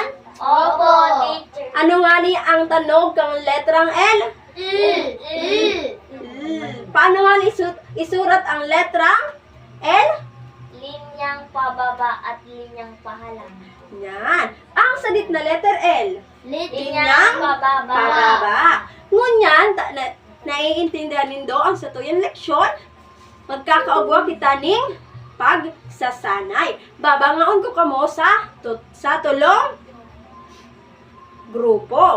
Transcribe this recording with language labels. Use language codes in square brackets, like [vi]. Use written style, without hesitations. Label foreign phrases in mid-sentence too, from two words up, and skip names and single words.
[bik] Opo, teacher. Ano nga ni ang tanog kang letrang L? Paano nga ni isurat ang letrang L? [tl] Linyang pababa at linyang pahalang. [bik] Yan. Ang sadit na letter L. [tl] Linyang pababa. Pababa. [bik] Ngunyan, naiintindihan nindo ang satuyang leksyon. Magkakaugwa kita ning pagsasanay. Babangaon ko kamo sa tulong grupo.